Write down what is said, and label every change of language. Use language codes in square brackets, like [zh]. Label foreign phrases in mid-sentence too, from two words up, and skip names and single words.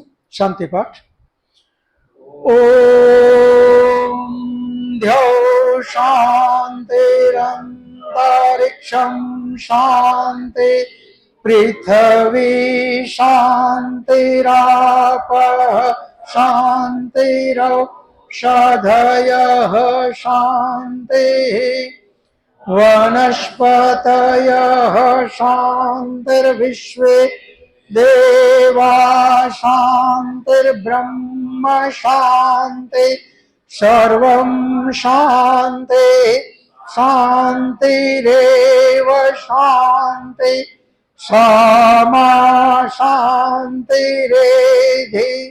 [sa] શાંતિ પાઠ. ઓમ ધ્યો શાંતિરંતરિક્ષમ શાંતિ પૃથ્વી શાંતિરાપ શાંતિરૌષધયઃ શાંતિ वनस्पतयः शान्तिर्विश्वे देवा शान्तिर्ब्रह्म शान्ति सर्वं शान्ति शान्तिरेव शान्ति सामा शान्तिरेधि.